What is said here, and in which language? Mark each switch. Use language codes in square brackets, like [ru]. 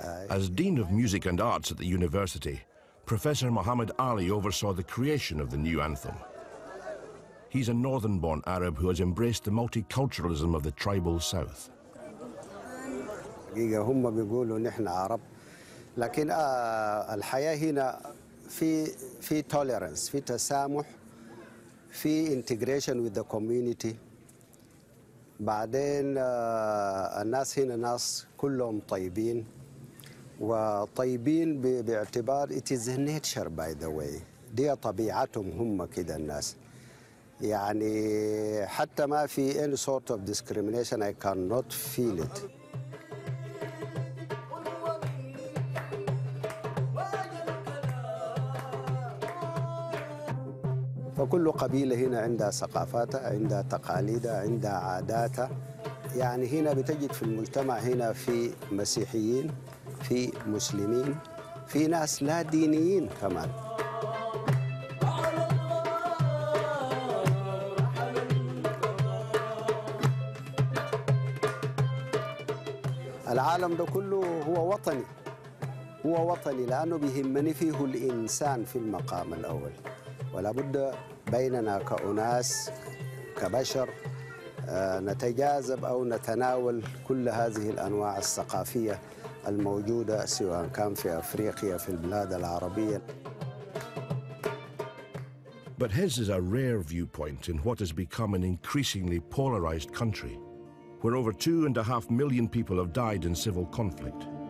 [en] As Dean of Music and Arts at the university, Professor Muhammad Ali oversaw the creation of the new anthem. He's a northern-born Arab who has embraced the multiculturalism of the tribal South. [ar] هم بيقولوا نحن عرب لكن الحياة هنا في tolerance في تسامح في [en] integration with the community. [ar] بعدين الناس هنا ناس كلهم طيبين وطيبين باعتبار [en] it is a nature by the way. [ar] دي طبيعتهم هم كده الناس. يعني حتى ما في [en] any sort of discrimination. I cannot feel it. [ar] فكل قبيلة هنا عندها ثقافاتها، عندها تقاليدها، عندها عاداتها. يعني هنا بتجد في المجتمع هنا في مسيحيين، في مسلمين، في ناس لا دينيين كمان. العالم ده كله هو وطني، هو وطني لأنه بيهمني فيه الإنسان في المقام الأول، ولا بد بيننا كأناس كبشر نتجاذب أو نتناول كل هذه الأنواع الثقافية الموجودة سواء كان في أفريقيا في البلاد العربية. [en] But his is a rare viewpoint in what has become an increasingly polarized country, where over 2.5 million people have died in civil conflict.